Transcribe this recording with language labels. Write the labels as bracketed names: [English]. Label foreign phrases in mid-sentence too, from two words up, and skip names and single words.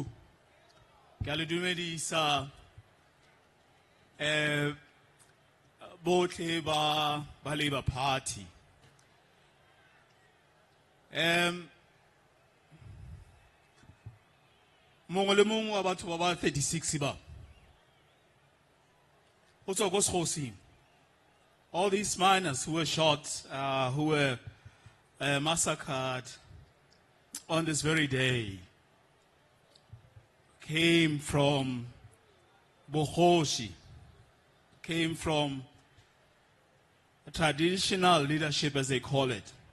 [Tswana] Ke a le dumedisa botlhe ba Labour Party. Mongwe le mongwe wa batho ba 36 ba o tswa ko sekgosing. [English] All these miners who were shot, who were massacred on this very day, came from Bohoshi, came from traditional leadership, as they call it.